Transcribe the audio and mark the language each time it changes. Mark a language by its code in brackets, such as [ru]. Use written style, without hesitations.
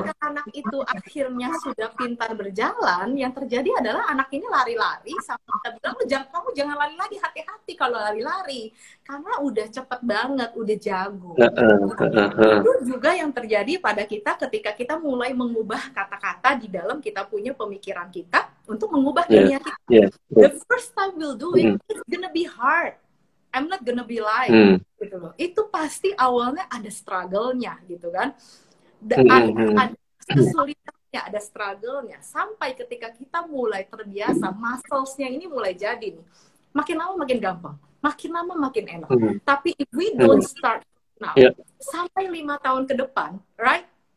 [id] ketika anak itu akhirnya sudah pintar berjalan, yang terjadi adalah anak ini lari-lari sampai kita bilang, kamu jangan lari lagi, hati-hati kalau lari-lari karena udah cepet banget, udah jago. Heeh. Itu juga yang terjadi pada kita ketika kita mulai mengubah kata-kata di dalam kita punya pemikiran kita untuk mengubah [en] Yes, [id] dunia kita. [en] yes, The yes. first time we'll do it, it's gonna be hard. I'm not gonna be lying, [id] gitu loh. Itu pasti awalnya ada struggle-nya, gitu kan. Ada kesulitannya, ada struggle-nya. Sampai ketika kita mulai terbiasa, muscles-nya ini mulai jadi nih. Makin lama makin gampang, makin lama makin enak. Tapi [en] if we don't start now, [id] sampai 5 tahun ke depan, [en] right?